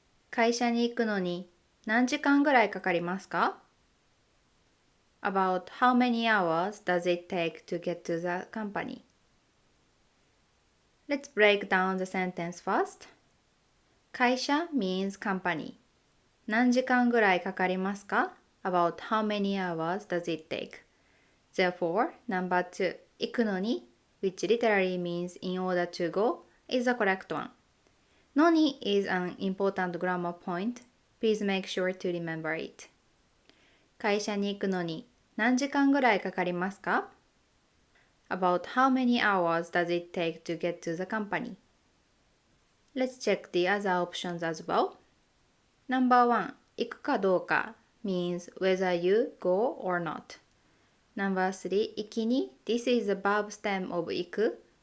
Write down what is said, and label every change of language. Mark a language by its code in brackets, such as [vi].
[ja] 会社に行くのに何時間ぐらいかかりますか？ [en] About how many hours does it take to get to the company? Let's break down the sentence first. 会社 means company. [ja] 何時間ぐらいかかりますか？ [en] About how many hours does it take? Therefore, number 2, 行くのに which literally means in order to go is the correct one. のに is an important grammar point. Please make sure to remember it. [ja] 会社に行くのに何時間ぐらいかかりますか？ [en] About how many hours does it take to get to the company? Let's check the other options as well. Number 1, 行くかどうか means whether you go or not. Number 3, 行きに This is the verb stem of 行く。